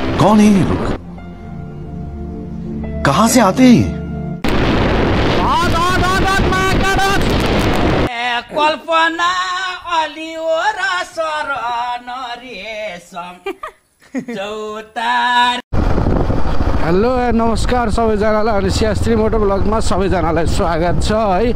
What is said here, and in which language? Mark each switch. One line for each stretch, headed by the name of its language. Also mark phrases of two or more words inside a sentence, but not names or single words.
Hindi: कौन है ये लोग? कहां से आते हैं?
Nepali: कल्पना अलिओरा शरण रेशम चौतार। हेलो नमस्कार सबैजनालाई अनि शास्त्री मोटर ब्लगमा सबैजनालाई स्वागत छ है।